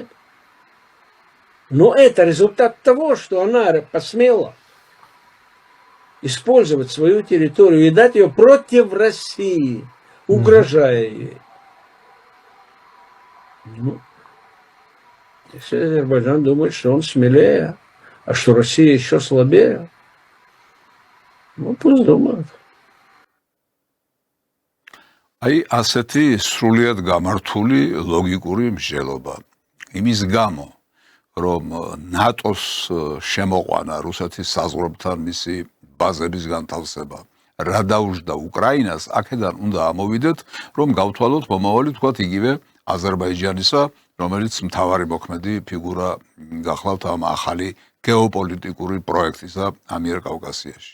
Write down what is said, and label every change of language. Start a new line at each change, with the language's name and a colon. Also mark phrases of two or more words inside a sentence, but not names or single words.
Russian: Но это результат того, что она посмела использовать свою территорию и дать ее против России, угрожая ей. Ну, если Азербайджан думает, что он смелее, а что Россия еще слабее, ну пусть думают.
Georgian: აი ასეთი სრულიად გამართული ლოგიკური მსჯელობა. იმის გამო, რომ ნატოს შემოყვანა რუსეთის საზღვრებთან მისი ბაზების განთავსება რა დაუждდა უკრაინას, აქედან უნდა ამოვიდეთ, რომ გავთვალოთ მომავალი თქვათ იგივე აზერბაიჯანისა, რომელიც მთავარი მოქმედი ფიგურა გახლავთ ამ ახალი გეოპოლიტიკური პროექტისა ამიერკავკასიაში.